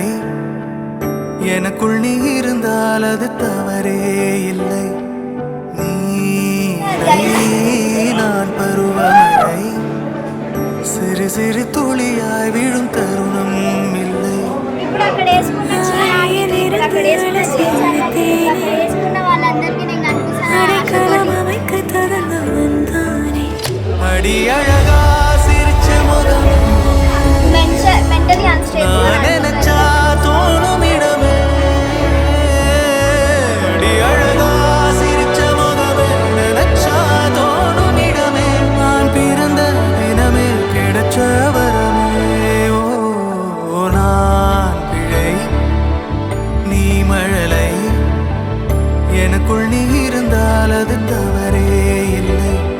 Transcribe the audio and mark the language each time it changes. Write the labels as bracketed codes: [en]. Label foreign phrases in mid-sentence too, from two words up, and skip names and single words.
[ta] எனக்குள் நீ இருந்தால் அது தவறே இல்லை. நீரை நான் பருவமழை சிறு சிறு துளியாய் விழும் தருணம் இல்லை. [te] ఇప్పుడు అక్కడ వేసుకున్న అక్కడ వేసుకున్న వాళ్ళందరికీ నేను కనిపిస్తాను. [ta] அடி அழகா சிரிச்ச முகம் [en] mentally unstable [ta] நினைச்சா தோணும் இடமே. அடி அழகா சிரிச்ச முகமே நினைச்சா தோணும் இடமே. நான் பிறந்த தினமே கிடைச்ச வரமே. ஓ நான் பிழை நீ மழலை எனக்குள் நீ இருந்தால் அது தவறே இல்லை.